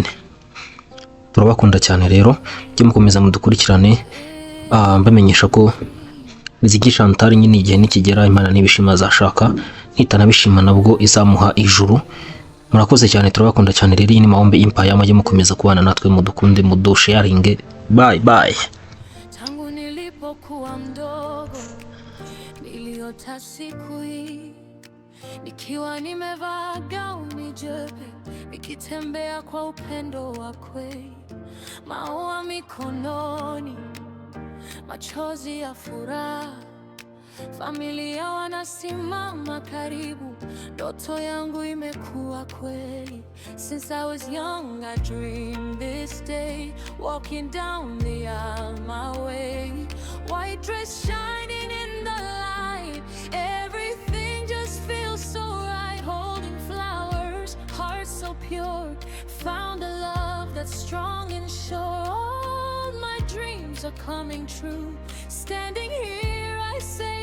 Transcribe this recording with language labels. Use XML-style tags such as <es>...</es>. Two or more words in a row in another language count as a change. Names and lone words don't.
<rw>Turabakunda cyane rero, mujye mukomeza mudukurikirane, mbamenyesha ko Riziki Chantal nyine igihe nikigera Imana nibishima azashaka, nitanabishima nabwo izamuha ijuru. Murakoze cyane, turabakunda cyane rero. Iyi ni Mahombe Empire, mujye mukomeza kubana natwe, mudukunde, mudusharinge.</rw> <en>Bye bye.</en> <sw>Tangu nilipokuwa mdogo niliota siku hii, nikiwa nimevaa gauni jeupe, nikitembea kwa upendo wa kweli, maua mikononi, machozi ya furaha, familia wanasimama karibu, ndoto yangu imekuwa kweli.</sw> <en>Since I was young I dreamed this day, walking down the aisle my way, white dress shining in the light, everything just feels so right, holding flowers, heart so pure, found a love that's strong and sure, all my dreams are coming true, standing here I say</en>